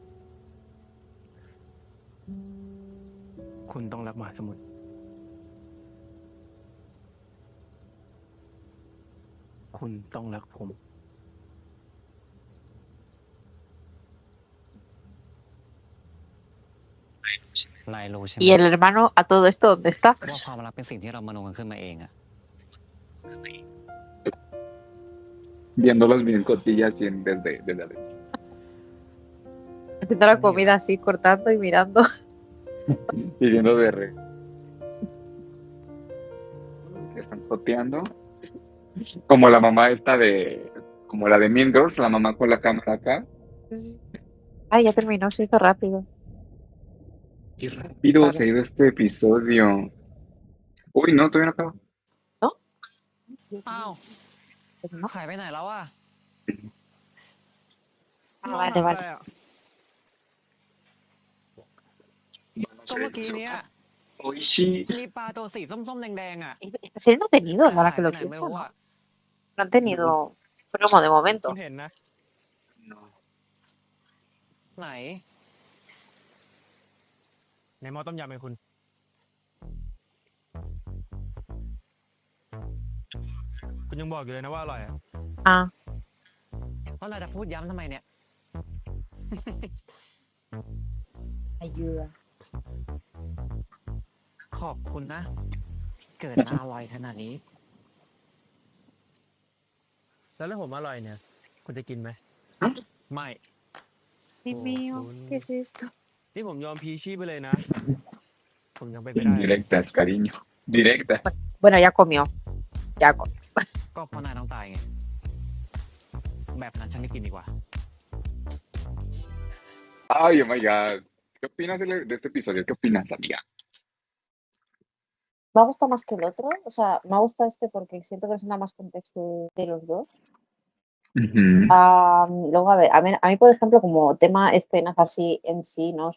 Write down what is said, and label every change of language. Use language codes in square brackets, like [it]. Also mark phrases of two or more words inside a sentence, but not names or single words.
[th] คุณต้องรักมหาสมุทรคุณต้องรักผม นายรู้ใช่ไหม [es] Y el hermano a todo esto, ¿dónde está? [th] ว่าความรักเป็นสิ่งที่เรามโนกันขึ้นมาเองอะ [es] Viéndolos bien cotillas desde adentro. Haciendo la comida así, cortando y mirando. Y viendo que están coteando. Como la mamá esta como la de Mean Girls, la mamá con la cámara acá. Ay, ya terminó, se hizo rápido. Qué rápido Vale. se ha ido este episodio. Uy, no, todavía no acaba. ¿No? [th] อ้าว [es] Pues no. [th] หายไปไหนแล้วอะ [es] Ah, vale, vale. [th] ก็เมื่อกี้เนี้ย Oishi. มีปลาตัวสีส้มๆแดงๆอะ [es] Esta serie no ha tenido, [th] แต่ [es] ahora [th] หาย [es] que [th] ไป [es] lo [th] ไหนไม่ [es] pienso, [th] รู้ [es] ¿no? [th] อะ [es] No han tenido promo de [th] คุ [es] momento. [th] ณเห็นนะ [es] No. [th] ไหน ในหม้อต้มยำเป็นคุณ คุณยังบอกอยู่เลยนะว่าอร่อยอะ [es] Ah, [th] เพราะนายจะพูดย้ำทำไมเนี่ย [es] ayuda. [th] ขอบคุณนะ เกิดมาอร่อยขนาดนี้ แล้วถ้าผมอร่อยเนี่ย คุณจะกินไหม ไม่ [es] Dios mío, ¿qué es esto? [th] นี่ผมยอมพีชีพไปเลยนะ ผมยังเป็นไปได้ [es] Indirectas, cariño. Directas. Bueno, ya comió. Ya comió. [th] ก็เพราะนายต้องตายไง แบบนั้นฉันไม่กินดีกว่า [en] Ay, oh my God. [es] ¿Qué opinas de este episodio? ¿Qué opinas, amiga? Me ha gustado más que el otro. O sea, me ha gustado este porque siento que es una más contexto de los dos. Ujú. Luego, a mí, por ejemplo, como tema escenas así en sí, ¿no?